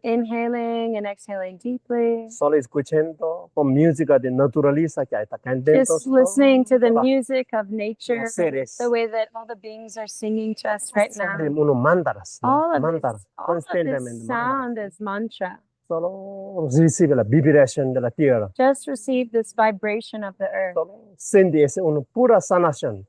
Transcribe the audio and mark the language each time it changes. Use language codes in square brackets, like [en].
[en] Inhaling and exhaling deeply. [es] Solo escuchando con música de naturaleza que está cantando. [en] Just listening to the music of nature, [es] Los seres. [en] the way that all the beings are singing to us right now. [es] Unos mantras, ¿no? [en] All of [es] Mantras, [en] this, all of [es] constantemente [en] this [es] mantras. [en] sound is mantra. [es] Solo recibe la vibración de la tierra. [en] Just receive this vibration of the earth. [es] Solo siente esa una pura sanación.